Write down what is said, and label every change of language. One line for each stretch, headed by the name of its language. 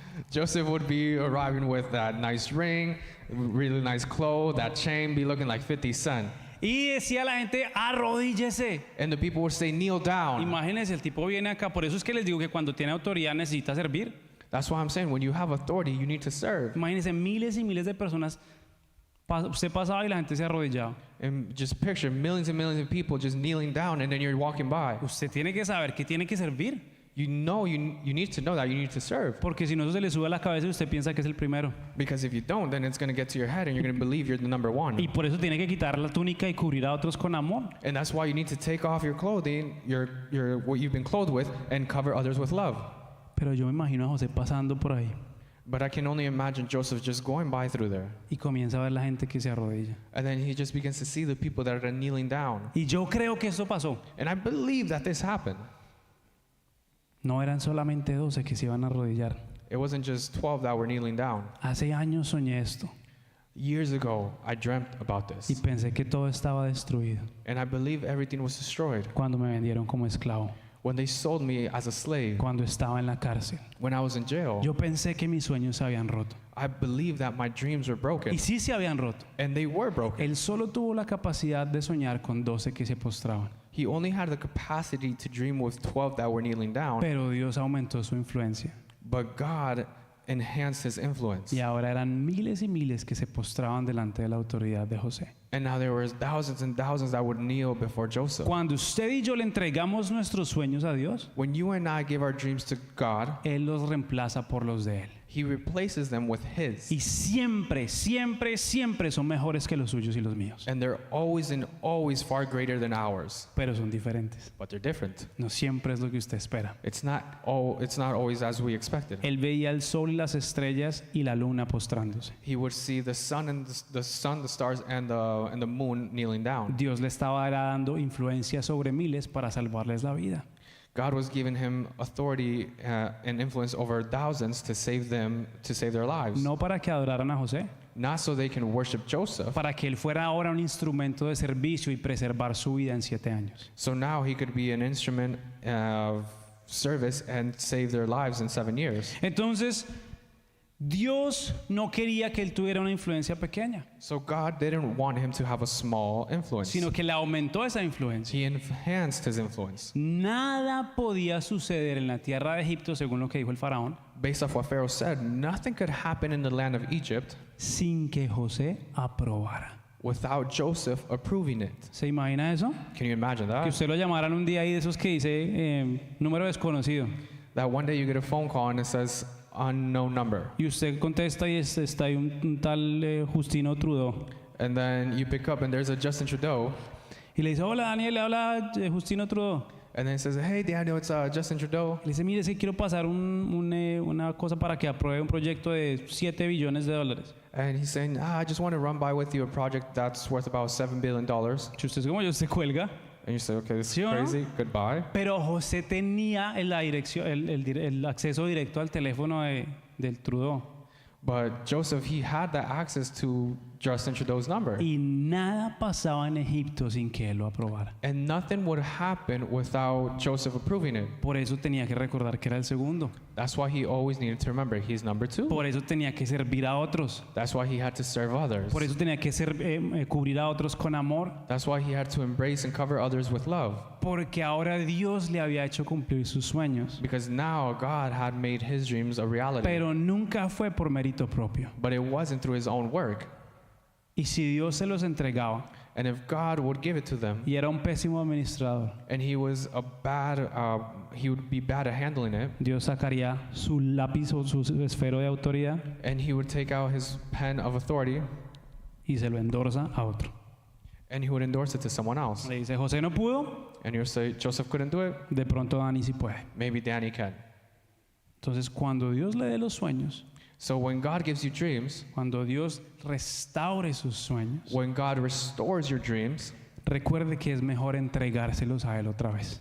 English: Joseph would be arriving with that nice ring, really nice clothes, that chain, be looking like 50 cent.
Spanish: Y decía la gente, arrodíllese.
English: And the people would say, kneel down.
Spanish: Imagínense, el tipo viene acá. Por eso es que les digo que cuando tiene autoridad necesita servir.
English: That's why I'm saying, when you have authority, you need to serve.
Spanish: Imagínense, miles y miles de personas. Usted pasaba y la gente se arrodillaba.
English: And just picture millions and millions of people just kneeling down, and then you're walking by.
Spanish: Usted tiene que saber que tiene que servir.
English: You know, you need to know that you need to serve.
Spanish: Porque si no, eso se le sube a la cabeza y usted piensa que es el primero.
English: Because if you don't, then it's going to get to your head and you're going to believe you're the number one.
Spanish: Y por eso tiene que quitar la túnica y cubrir a otros con amor.
English: And that's why you need to take off your clothing, what you've been clothed with, and cover others with love.
Spanish: Pero yo me imagino a José pasando por ahí
English: But I can only imagine Joseph just going by through there.
Spanish: y comienza a ver la gente que se arrodilla.
English: And then he just begins to see the people that are kneeling down.
Spanish: Y yo creo que eso pasó.
English: And I believe that this happened.
Spanish: No eran solamente 12 que se iban a arrodillar.
English: It wasn't just 12 that were kneeling down.
Spanish: Hace años soñé esto
English: Years ago, I dreamt about
Spanish: y
English: this.
Spanish: pensé que todo estaba destruido
English: And I believe everything was destroyed
Spanish: cuando me vendieron como esclavo,
English: when they sold me as a slave,
Spanish: cuando estaba en la cárcel.
English: when I was in jail.
Spanish: Yo pensé que mis sueños se habían roto.
English: I believed that my dreams were broken.
Spanish: Y sí se habían roto.
English: And they were broken.
Spanish: Él solo tuvo la capacidad de soñar con 12 que se postraban.
English: He only had the capacity to dream with 12 that were kneeling down.
Spanish: Pero Dios aumentó su influencia.
English: But God enhanced his influence.
Spanish: Y ahora eran miles y miles que se postraban delante de la autoridad de José.
English: And now there were thousands and thousands that would kneel before Joseph.
Spanish: Cuando usted y yo le entregamos nuestros sueños a Dios,
English: When you and I give our dreams to God,
Spanish: Él los reemplaza por los de Él.
English: He replaces them with His.
Spanish: Y siempre, siempre, siempre son mejores que los suyos y los míos.
English: And they're always and always far greater than ours.
Spanish: Pero son diferentes.
English: But they're different.
Spanish: No siempre es lo que usted espera.
English: It's not always as we expected.
Spanish: Él veía el sol y las estrellas y la luna postrándose.
English: He would see the sun and the stars and the moon kneeling down.
Spanish: Dios le estaba dando influencia sobre miles para salvarles la vida.
English: God was giving him authority and influence over thousands to save their lives.
Spanish: No para que adoraran a José,
English: Not so they can worship Joseph.
Spanish: para que él fuera ahora un instrumento de servicio y preservar su vida en 7 años.
English: So now he could be an instrument of service and save their lives in 7 years.
Spanish: Entonces, Dios no quería que él tuviera una influencia pequeña,
English: So God didn't want him to have a small influence.
Spanish: sino que le aumentó esa influencia.
English: He enhanced his influence.
Spanish: Nada podía suceder en la tierra de Egipto, según lo que dijo el faraón,
English: Based off what Pharaoh said, nothing could happen in the land of Egypt
Spanish: sin que José aprobara.
English: without Joseph approving it.
Spanish: ¿Se imagina eso?
English: Can you imagine
Spanish: Que
English: that?
Spanish: usted lo llamaran un día ahí de esos que dice número desconocido
English: That one day you get a phone call and it says unknown number.
Spanish: y usted contesta y está ahí un tal Justino Trudeau
English: And then you pick up and there's a Justin Trudeau.
Spanish: y le dice, hola Daniel, le habla Justino Trudeau.
English: And then it says, hey Daniel, it's Justin Trudeau.
Spanish: Le dice, mire, es que quiero pasar una cosa para que apruebe un proyecto de $7 billones.
English: And he's saying, I just want to run by with you a project that's worth about $7 billion.
Spanish: Si usted es como yo, se cuelga.
English: And you say, okay, this is
Spanish: ¿Sí o no?
English: crazy. Goodbye.
Spanish: Pero José tenía la dirección, el acceso directo al teléfono del Trudeau.
English: But Joseph, he had the access to just introduced number.
Spanish: Y nada pasaba en Egipto sin que él lo aprobara.
English: And nothing would happen without Joseph approving it.
Spanish: Por eso tenía que recordar que era el segundo.
English: That's why he always needed to remember he's number 2.
Spanish: Por eso tenía que servir a otros.
English: That's why he had to serve others.
Spanish: Por eso tenía que cubrir a otros con amor.
English: That's why he had to embrace and cover others with love.
Spanish: Porque ahora Dios le había hecho cumplir sus sueños.
English: Because now God had made his dreams a reality.
Spanish: Pero nunca fue por mérito propio.
English: But it wasn't through his own work.
Spanish: Y si Dios se los entregaba
English: And if God would give it to them,
Spanish: y era un pésimo administrador,
English: and he was he would be bad at handling it,
Spanish: Dios sacaría su lápiz o su esfero de autoridad
English: and he would take out his pen of authority,
Spanish: y se lo endorsa a otro.
English: and he would endorse it to someone else.
Spanish: Le dice, José no pudo,
English: And you would say, Joseph couldn't do it,
Spanish: de pronto Dani sí puede.
English: maybe Danny can.
Spanish: Entonces, cuando Dios le dé los sueños,
English: So when God gives you dreams,
Spanish: cuando Dios restaure sus sueños,
English: when God restores your dreams,
Spanish: recuerde que es mejor entregárselos a Él otra vez.